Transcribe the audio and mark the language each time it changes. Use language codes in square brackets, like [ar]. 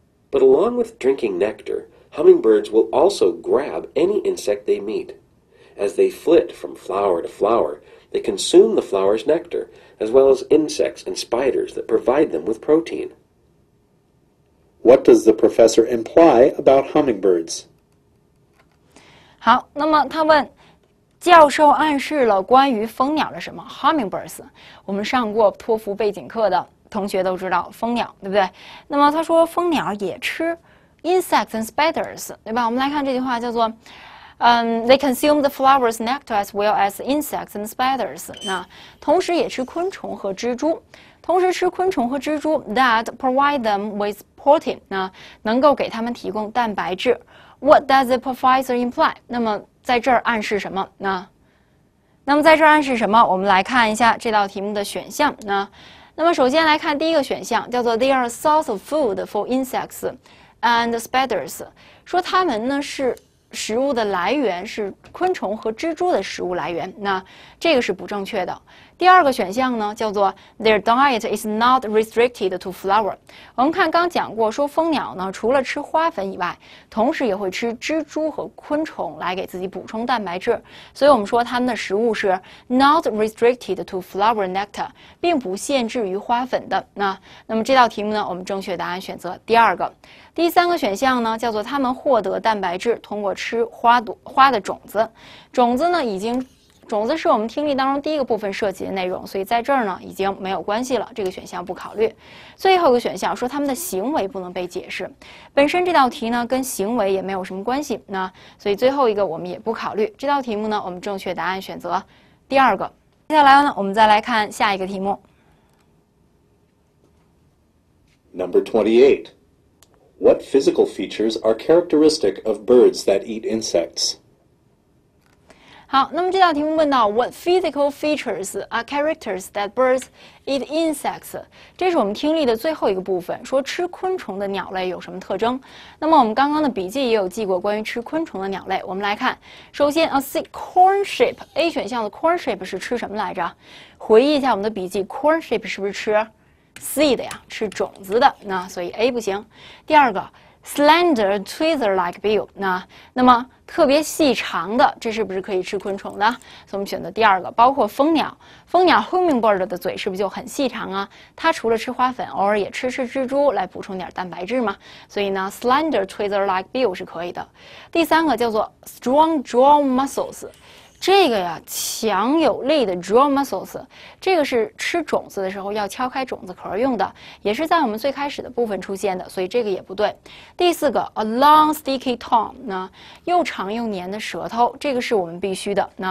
[en] But along with drinking nectar, hummingbirds will also grab any insect they meet. As they flit from flower to flower, they consume the flower's nectar, as well as insects and spiders that provide them with protein. What does the professor imply about hummingbirds? [zh] 好，那么他问。教授暗示了关于蜂鸟的什么 ？Hummingbirds， 我们上过托福背景课的同学都知道蜂鸟，对不对？那么他说蜂鸟也吃 [en] insects and spiders， [zh] 对吧？我们来看这句话叫做， [en] they consume the flower's nectar as well as insects and spiders。 [zh] 那同时也吃昆虫和蜘蛛，同时吃昆虫和蜘蛛 [en] that provide them with protein， [zh] 那能够给他们提供蛋白质。 [en] What does the professor imply？ [zh] 那么在这儿暗示什么？那么在这儿暗示什么？我们来看一下这道题目的选项。那么首先来看第一个选项，叫做 [en] They are a source of food for insects and spiders， [zh] 说它们呢是食物的来源，是昆虫和蜘蛛的食物来源。那这个是不正确的。第二个选项呢，叫做 [en] Their diet is not restricted to flower。 [zh] 我们看刚讲过，说蜂鸟呢，除了吃花粉以外，同时也会吃蜘蛛和昆虫来给自己补充蛋白质。所以我们说它们的食物是 [en] not restricted to flower nectar， [zh] 并不限制于花粉的。那么这道题目呢，我们正确答案选择第2个。第3个选项呢，叫做它们获得蛋白质通过吃花的种子。种子呢，种子是我们听力当中第一个部分涉及的内容，所以在这儿呢已经没有关系了，这个选项不考虑。最后一个选项说他们的行为不能被解释，本身这道题呢跟行为也没有什么关系，所以最后一个我们也不考虑。这道题目呢，我们正确答案选择第2个。接下来呢，我们再来看下一个题目。 [en] Number 28. What physical features are characteristic of birds that eat insects? [zh] 好，那么这道题目问到 [en] What physical features are characters that birds eat insects？ [zh] 这是我们听力的最后一个部分，说吃昆虫的鸟类有什么特征？那么我们刚刚的笔记也有记过关于吃昆虫的鸟类。我们来看，首先 [en] a sea corn sheep， [zh] A 选项的 corn sheep 是吃什么来着？回忆一下我们的笔记 ， [en] corn sheep [zh] 是不是吃 seed 呀？吃种子的，所以 A 不行。第二个。 [en] Slender tweezer-like bill， [zh] 那么特别细长的，这是不是可以吃昆虫的？所以我们选择第2个。包括蜂鸟 hummingbird 的嘴是不是就很细长啊？它除了吃花粉，偶尔也吃蜘蛛来补充点蛋白质嘛。所以呢 ， [en] slender tweezer-like bill [zh] 是可以的。第3个叫做 [en] strong jaw muscles。 [zh] 这个呀，强有力的 [en] jaw muscles， [zh] 这个是吃种子的时候要敲开种子壳用的，也是在我们最开始的部分出现的，所以这个也不对。第4个 [en] a long sticky tongue， [zh] 又长又黏的舌头，这个是我们必须的。